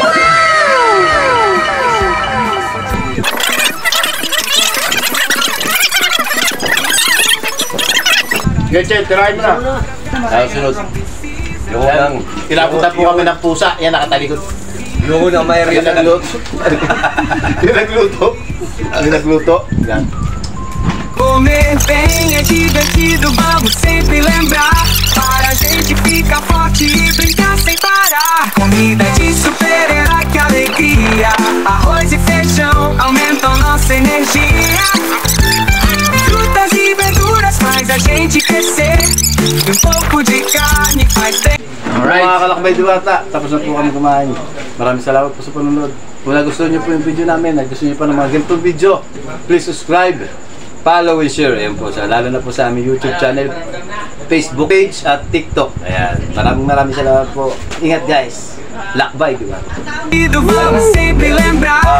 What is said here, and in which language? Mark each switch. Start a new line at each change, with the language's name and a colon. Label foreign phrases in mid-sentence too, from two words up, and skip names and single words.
Filipino: Gretchen, tirahin mo na. Ay, sunod. Yung lang. Tinapunta po kami ng pusa. Yan, nakatalikod. Yung unang may Yung rin. nagluto. Yung nagluto. Yung nagluto. Yan.
Portuguese: Comer bem é divertido, vamos sempre lembrar. Para a gente ficar forte e brincar sem parar. Comida de super-herói, que alegria. Arroz e feijão aumentam nossa energia. Frutas e verduras faz a gente crescer. E um pouco de carne faz bem.
English: Alright.
Filipino: Mga kalakbay diwata, tapos na po kami kumain. Maraming salamat po sa panunod. Kung nagustuhan niyo po yung video namin, nagustuhan niyo pa ng mga ganitong video,
English: please subscribe, follow and share.
Filipino: Ayan po, lalo na po sa aming YouTube channel, Facebook page at TikTok. Ayan, maraming salamat po. Ingat guys. Lakbay, di ba?
Portuguese: Vamos sempre lembrar.